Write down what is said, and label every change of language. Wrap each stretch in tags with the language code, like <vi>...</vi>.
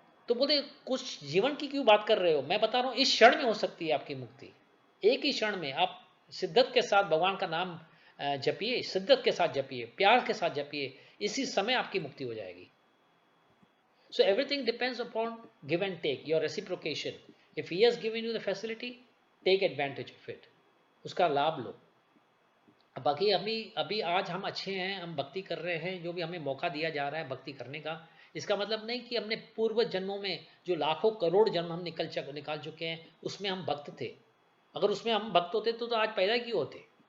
<hi>तो बोलते कुछ जीवन की क्यों बात कर रहे हो, मैं बता रहा हूं इस क्षण में हो सकती है आपकी मुक्ति. एक ही क्षण में आप शिद्दत के साथ भगवान का नाम जपिए, शिद्दत के साथ जपिए, प्यार के साथ जपिए, इसी समय आपकी मुक्ति हो जाएगी.</hi> <en>So everything depends upon give and take, your reciprocation. If he has given you the facility, take advantage of it.</en> <hi>उसका लाभ लो. बाकी अभी आज हम अच्छे हैं, हम भक्ति कर रहे हैं, जो भी हमें मौका दिया जा रहा है भक्ति करने का, इसका मतलब नहीं कि हमने पूर्व जन्मों में जो लाखों करोड़ जन्म हम निकाल चुके हैं उसमें हम भक्त थे. अगर उसमें हम भक्त होते तो आज पैदा क्यों होते?</hi>